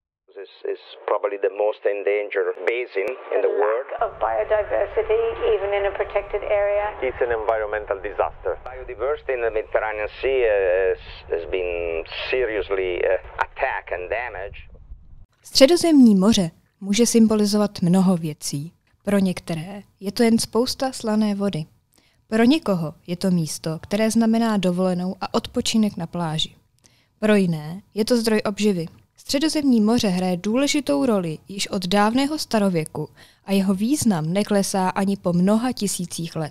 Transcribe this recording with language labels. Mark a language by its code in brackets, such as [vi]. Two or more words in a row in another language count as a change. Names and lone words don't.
[en] This is probably the most endangered basin in the world. Of biodiversity, even in a protected area. It's an environmental disaster. Biodiversity in the Mediterranean Sea has been seriously attacked and damaged. [cs] Středozemní moře může symbolizovat mnoho věcí. Pro některé je to jen spousta slané vody. Pro někoho je to místo, které znamená dovolenou a odpočinek na pláži. Pro jiné je to zdroj obživy. Středozemní moře hraje důležitou roli již od dávného starověku a jeho význam neklesá ani po mnoha tisících let.